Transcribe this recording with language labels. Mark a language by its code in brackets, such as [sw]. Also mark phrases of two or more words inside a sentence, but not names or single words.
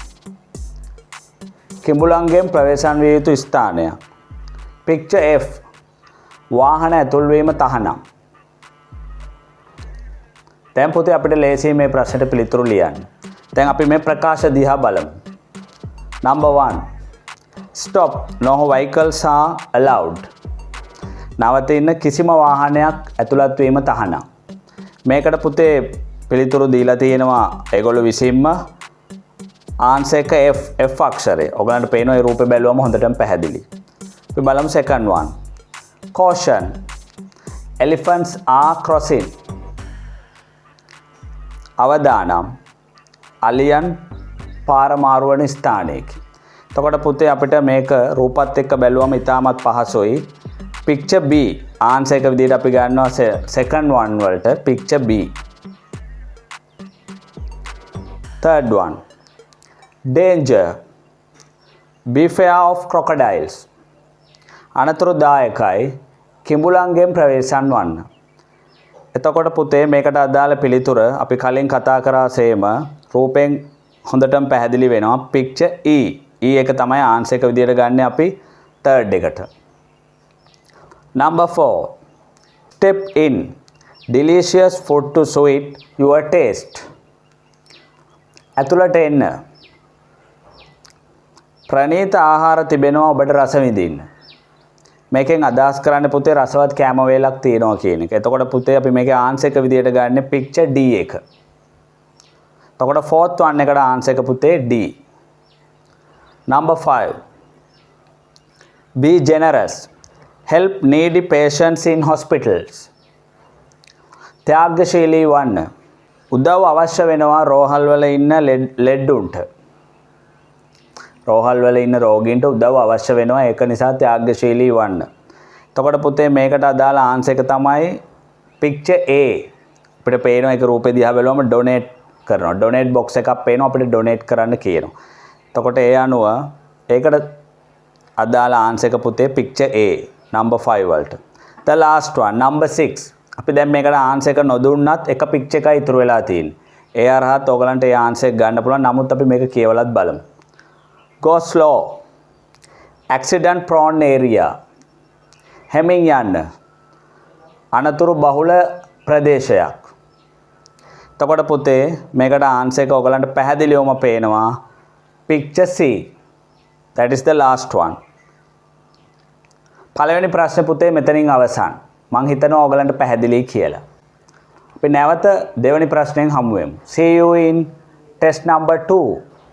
[si] කිඹුලන්ගෙන් ප්‍රවේශම් විය යුතු ස්ථානයක්. [en] Picture F. [si] වාහන ඇතුල්වීම තහනම්. දැන් පුතේ අපිට ලේසියි මේ ප්‍රශ්නෙට පිළිතුරු ලියන්න. දැන් අපි මේ ප්‍රකාශ දිහා බලමු. [en] Number 1. Stop. No vehicles are allowed. [si] නවතින්න කිසිම වාහනයක් ඇතුළත් වීම තහනම්. මේකට පුතේ පිළිතුරු දීලා තියෙනවා ඒගොල්ලෝ විසින්ම ආන්සර් එක F අක්ෂරය. ඔයගලන්ට පේනවා ඒ රූපේ බැලුවම හොඳටම පැහැදිලි. අපි බලමු [en] second one. Caution. Elephants are crossing. [si] අවදානම්. අලියන් පාර මාරු වන ස්ථානයක. එතකොට පුතේ අපිට මේක රූපත් එක්ක බැලුවම ඉතාමත් පහසුයි. [en] Picture B. [si] ආන්සර් එක විදිහට අපි ගන්නවා [en] second one [si] වලට [en] picture B. [si] Third one. [en] Danger. Beware of crocodiles. [si] අනතුරුදායකයි කිඹුලන්ගෙන් ප්‍රවේශම් වන්න. එතකොට පුතේ මේකට අදාළ පිළිතුර අපි කලින් කතා කරා සේම රූපෙන් හොඳටම පැහැදිලි වෙනවා. [en] picture E. [si] E එක තමයි ආන්සර් එක විදිහට ගන්න අපි third එකට. [en] Number 4. Step in. Delicious food to suit your taste. [si] ඇතුළට එන්න. ප්‍රණීත ආහාර තිබෙනවා ඔබට රස විඳින්න. මේකෙන් අදහස් කරන්න පුතේ රසවත් කෑම වේලක් තියෙනවා කියන එක. එතකොට පුතේ අපි මේකේ ආන්සර් එක විදිහට ගන්න [en] picture D [si] එක. එතකොට [en] fourth one [si] එකට ආන්සර් එක පුතේ D. [en] Number 5. Be generous. Help needy patients in hospitals. [si] ත්‍යාගශීලී වන්න. උදව් අවශ්‍ය වෙනවා රෝහල් වල ඉන්න ලෙඩුන්ට. රෝහල් වල ඉන්න රෝගීන්ට උදව් අවශ්‍ය වෙනවා. ඒක නිසා ත්‍යාගශීලී වන්න. එතකොට පුතේ මේකට අදාළ ආන්සර් එක තමයි [en] picture A. [si] අපිට පේනවා ඒක රූපේ දිහා බැලුවම donate කරනවා. [en] donate box [si] එකක් පේනවා අපිට donate කරන්න කියනවා. එතකොට ඒ අනුව ඒකට අදාළ ආන්සර් එක පුතේ [en] picture A. Number 5 වලට. The last one. Number 6. [si] අපි දැන් මේකට ආන්සර් එක නොදුන්නත් එක picture එකයි ඉතුරු වෙලා තියෙන්නේ. ඒ අරහත් ඔයගලන්ට ඒ ආන්සර් එක ගන්න පුළුවන්. නමුත් අපි මේක කියවලත් බලමු. [en] Go slow. Accident prone area. [si] හැමින් යන්න. අනතුරු බහුල ප්‍රදේශයක්. එතකොට පුතේ මේකට ආන්සර් එක ඔයගලන්ට පැහැදිලිවම පේනවා. [en] picture C. That is the last one. [si] පළවෙනි ප්‍රශ්නේ පුතේ මෙතනින් අවසන්. මං හිතනවා ඔයගලන්ට පැහැදිලි කියලා. අපි නැවත දෙවෙනි ප්‍රශ්නෙන් හමු වෙමු. [en] See you in test number 2.